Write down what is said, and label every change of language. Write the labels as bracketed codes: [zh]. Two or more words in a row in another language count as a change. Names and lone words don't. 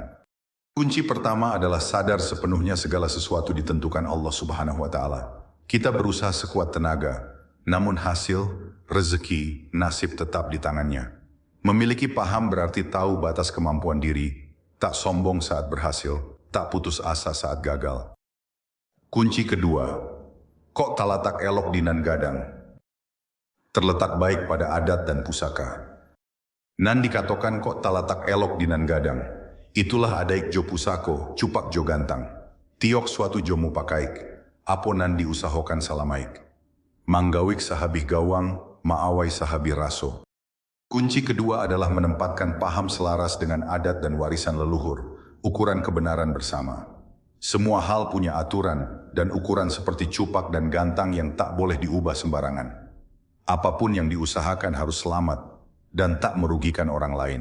[id] Kunci pertama adalah sadar sepenuhnya segala sesuatu ditentukan Allah Subhanahu wa Ta'ala. Kita berusaha sekuat tenaga, namun hasil, rezeki, nasib tetap di tangannya. Memiliki paham berarti tahu batas kemampuan diri, tak sombong saat berhasil, tak putus asa saat gagal. Kunci kedua, [min] kok talatak elok dinan gadang. [id] Terletak baik pada adat dan pusaka. Nan dikatakan [min] kok talatak elok dinan gadang. Itulah adaik jo pusako, cupak jo gantang. Tiok suatu jo mupakaik, apo nan diusahokan salamaik. Manggawik sahabih gawang, maawai sahabih raso. [id] Kunci kedua adalah menempatkan paham selaras dengan adat dan warisan leluhur, ukuran kebenaran bersama. Semua hal punya aturan dan ukuran seperti cupak dan gantang yang tak boleh diubah sembarangan. Apapun yang diusahakan harus selamat dan tak merugikan orang lain.